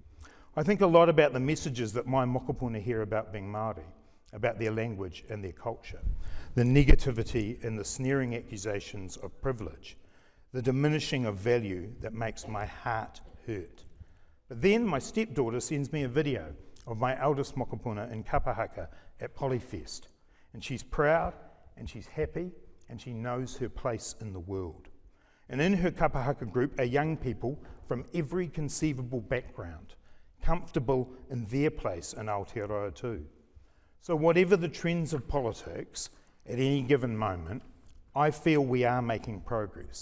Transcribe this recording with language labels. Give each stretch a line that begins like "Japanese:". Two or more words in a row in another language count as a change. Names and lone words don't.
English: I think a lot about the messages that my mokopuna hear about being Māori, about their language and their culture, the negativity and the sneering accusations of privilege, the diminishing of value that makes my heart hurt. But then my stepdaughter sends me a video of my eldest mokopuna in Kapahaka at Polyfest, and she's proud and she's happy and she knows her place in the world. And in her Kapahaka group are young people from every conceivable background, comfortable in their place in Aotearoa too. So whatever the trends of politics at any given moment, I feel we are making progress.